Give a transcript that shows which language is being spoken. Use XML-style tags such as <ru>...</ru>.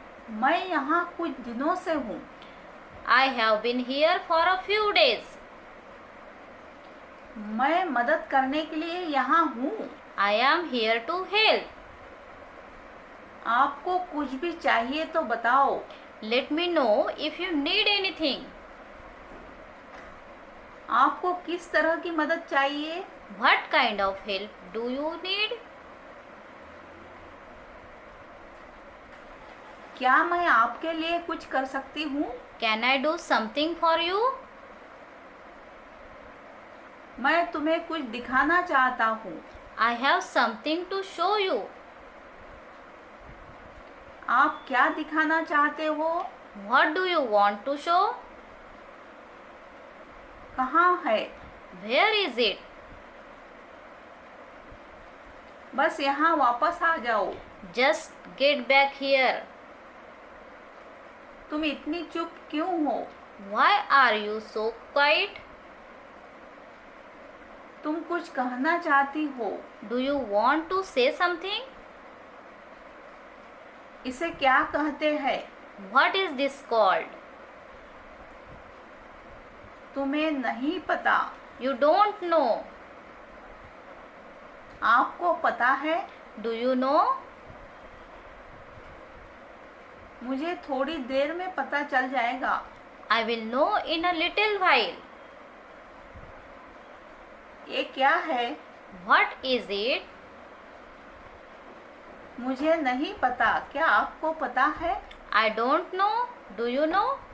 <hi>मैं यहाँ कुछ दिनों से हूँ.</hi> <en>I have been here for a few days.</en> <hi>मैं मदद करने के लिए यहाँ हूँ.</hi> <en>I am here to help.</en> <hi>आपको कुछ भी चाहिए तो बताओ.</hi> <en>Let me know if you need anything.</en> <hi>आपको किस तरह की मदद चाहिए?</hi> <en>What kind of help do you need?</en> <hi>क्या मैं आपके लिए कुछ कर सकती हूँ?</hi> <en>Can I do something for you?</en> <hi>मैं तुम्हें कुछ दिखाना चाहता हूँ.</hi> <en>I have something to show you.</en> <hi>आप क्या दिखाना चाहते हो?</hi> <en>What do you want to show?</en> <hi>कहाँ है?</hi> <en>Where is it?</en> <hi>बस यहाँ वापस आ जाओ.</hi> <en>Just get back here.</en> <hi>तुम इतनी चुप क्यों हो?</hi> <en>Why are you so quiet?</en> <hi>तुम कुछ कहना चाहती हो.</hi> <en>Do you want to say something?</en> <hi>इसे क्या कहते हैं?</hi> <en>What is this called?</en> <hi>तुम्हें नहीं पता.</hi> <en>You don't know.</en> <hi>आपको पता है?</hi> <en>Do you know?</en> <hi>मुझे थोड़ी देर में पता चल जाएगा.</hi> <en>I will know in a little while.</en> <hi>ये क्या है?</hi> <en>What is it?</en> <hi>मुझे नहीं पता. क्या आपको पता है?</hi> <en>I don't know. Do you know?</en>